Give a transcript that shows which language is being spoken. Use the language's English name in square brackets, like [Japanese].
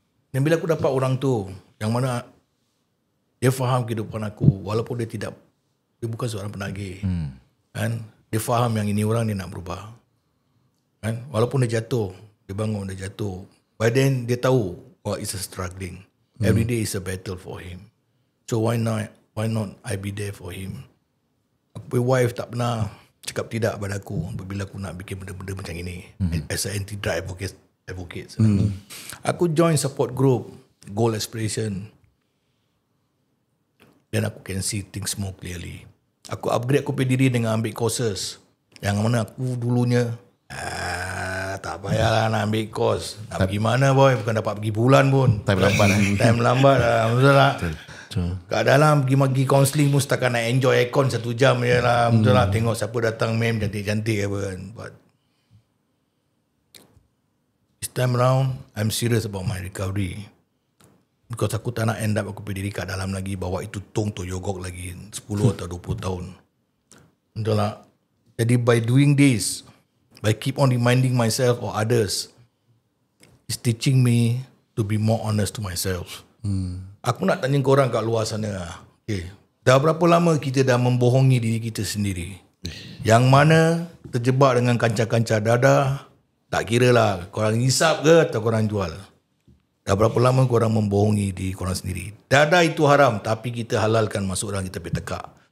[Malay] Dan bila aku dapat orang tu yang mana dia faham kehidupan aku, walaupun dia bukan seorang penagih, kan? Dia faham yang ini orang dia nak berubah, kan? Walaupun dia jatuh, dia bangun, dia jatuh, [English] but then [Malay] dia tahu [English] it's a struggling. Every day is a battle for him. So why not I be there for him? [Malay] Aku wife tak pernah cakap tidak pada aku bila aku nak bikin benda-benda macam ini. [English] As an anti-drug advocate. [Malay] Aku join support group Goal Aspiration, dan aku [English] can see things more clearly. [Malay] Aku upgrade aku punya diri dengan ambil courses yang mana aku dulunya tak payahlah nak ambil course. Nak pergi mana boy, bukan dapat pergi bulan pun. Time lambat. Time lambat lah, betul tak? Kat dalam pergi counselling pun setakat nak enjoy aircon 1 jam je lah. Betul lah, tengok siapa datang mem cantik-cantik apa kan. [English] But this time around I'm serious about my recovery. [Malay] Because aku tak nak end up aku pergi diri kat dalam lagi, bawa itu tong to yogok lagi 10 atau 20 tahun. Betul lah. [English] Jadi by doing this, by keep on reminding myself or others, it's teaching me to be more honest to myself. [Malay] Aku nak tanya korang kat luar sana. Okay. Dah berapa lama kita dah membohongi diri kita sendiri? Yang mana terjebak dengan kancah-kancah dadah, tak kira lah korang hisap ke atau korang jual. Dah berapa lama korang membohongi diri korang sendiri? Dadah itu haram, tapi kita halalkan masuk dalam kita punya tekak.